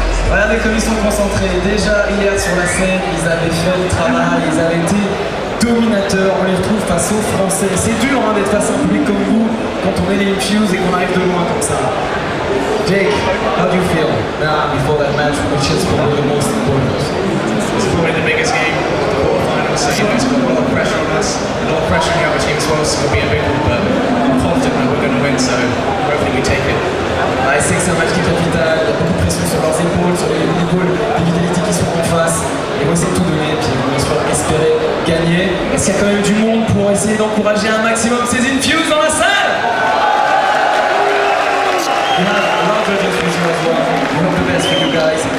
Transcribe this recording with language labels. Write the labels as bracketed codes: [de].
[fr] Regardez comme ils sont concentrés. Déjà hier sur la scène, ils avaient fait le travail, ils avaient été dominateurs, on les retrouve face aux Français. C'est dur d'être face à un public comme vous quand on est les Infused et qu'on arrive de loin comme ça. [en] Jake, how do you feel now before that match, which is probably the most important? It's probably the biggest game of the quarterfinals, so you know it's got a lot of pressure on us, a lot of pressure on the other team as well, so it'll be a big one, but I'm confident that we're going to win, so hopefully we take it. [fr] Ah, c'est que c'est un match qui est capital, il y a beaucoup de pression sur leurs épaules, sur les épaules des Vitality qui sont en face. Ils vont essayer de tout donner, puis ils vont espérer gagner. Est-ce qu'il y a quand même du monde pour essayer d'encourager un maximum ces Infused dans la salle? [en] We have a lot of judges with you as well. We hope the best for you guys.